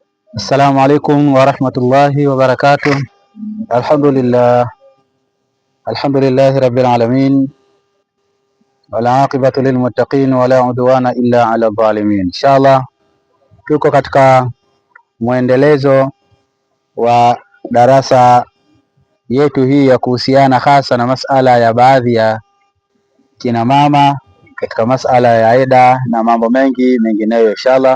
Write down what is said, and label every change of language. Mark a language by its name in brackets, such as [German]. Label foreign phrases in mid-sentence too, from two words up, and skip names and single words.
[Arabic] السلام عليكم ورحمة الله وبركاته الحمد لله رب العالمين والعاقبة للمتقين ولا عدوان إلا على الظالمين. [Swahili] Inshallah tuko katika mwendelezo wa darasa yetu hii ya kuhusiana hasa na masala ya baadhi ya kina mama katika masala ya eda na mambo mengineyo inshallah.